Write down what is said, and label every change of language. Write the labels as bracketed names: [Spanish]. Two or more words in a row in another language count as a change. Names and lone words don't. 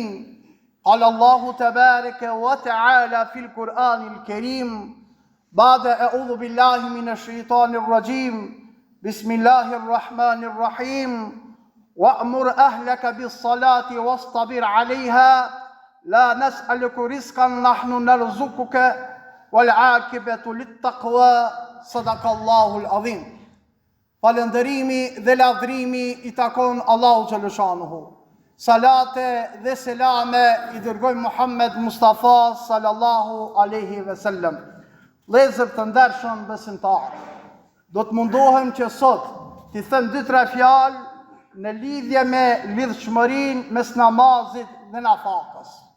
[Arabic] قال الله تبارك وتعالى في القرآن الكريم بعد أعوذ بالله من الشيطان الرجيم بسم الله الرحمن الرحيم وأمر أهلك بالصلاة واصطبر عليها لا نسألك رزقا نحن نرزقك والعاقبة للتقوى. صدق الله العظيم. [Albanian] Falëndërimi dhe lavdrimi i takon Allahu xhaleshanuhu. Salate dhe selame i dërgojmë Muhammed Mustafa [Arabic] صلى الله عليه وسلم. [Albanian] Vëllezër të ndershëm besimtar, do të mundohem që sot t'i them 2-3 fjalë në lidhje me lidhshmërinë mes namazit dhe nafakës.